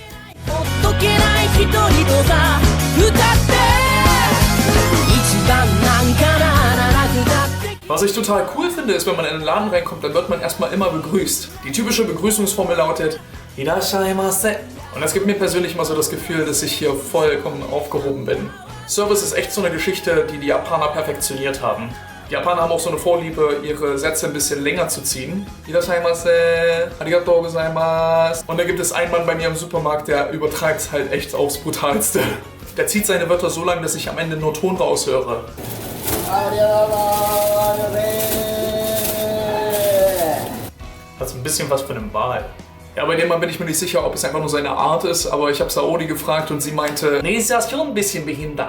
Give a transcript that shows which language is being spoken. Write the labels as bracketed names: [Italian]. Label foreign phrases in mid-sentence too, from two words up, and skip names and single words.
[German] Was ich total cool finde, ist, wenn man in den Laden reinkommt, dann wird man erstmal immer begrüßt. Die typische Begrüßungsformel lautet Irashaimase. Und das gibt mir persönlich immer so das Gefühl, dass ich hier vollkommen aufgehoben bin. Service ist echt so eine Geschichte, die die Japaner perfektioniert haben. Die Japaner haben auch so eine Vorliebe, ihre Sätze ein bisschen länger zu ziehen. [Japanese] Irashaimase, arigatou gozaimasu. [German] Und da gibt es einen Mann bei mir im Supermarkt, der übertreibt es halt echt aufs Brutalste. Der zieht seine Wörter so lang, dass ich am Ende nur Ton raushöre. Das ist ein bisschen was für einen Wal. Ja, bei dem Mann bin ich mir nicht sicher, ob es einfach nur seine Art ist, aber ich habe Saori gefragt und sie meinte, nee, ist das schon ein bisschen behindert.